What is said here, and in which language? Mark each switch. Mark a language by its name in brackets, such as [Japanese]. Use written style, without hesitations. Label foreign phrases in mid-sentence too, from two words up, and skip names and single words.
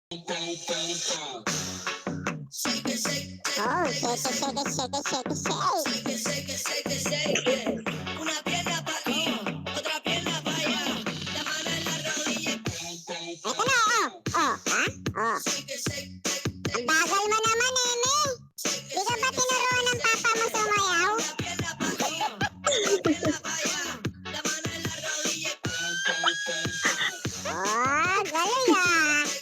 [English] Oh, shake. [Spanish] Una pierna pa' aquí, otra pierna pa' allá. La mano en la rodilla. [Filipino] Ito na, oh. Ang bagal mo naman, Eme. Di ka ba tinuruan ng papa mo sumayaw? Oh, galing ah.